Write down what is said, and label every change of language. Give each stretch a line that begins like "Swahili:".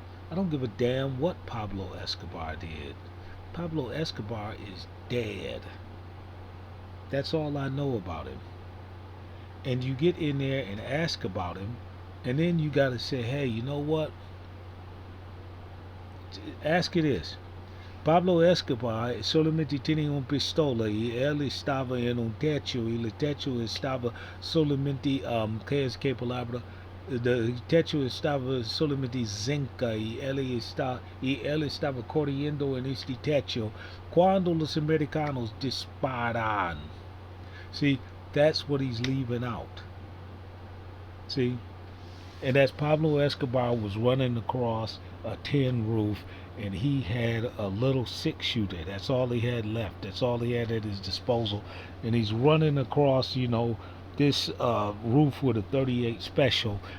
English: I don't give a damn what Pablo Escobar did. Pablo Escobar is dead. That's all I know about him. And you get in there and ask about him, and then you gotta say, hey, you know what? Ask it this.
Spanish: Pablo Escobar solamente tenía una pistola y él estaba en un techo y el techo estaba solamente, ¿qué es qué palabra? El techo estaba solamente zinca y él estaba corriendo en este techo cuando los americanos disparan.
English: See, that's what he's leaving out. See? And as Pablo Escobar was running across a tin roof and he had a little 6-shooter. That's all he had left. That's all he had at his disposal. And he's running across, this roof with a 38 special.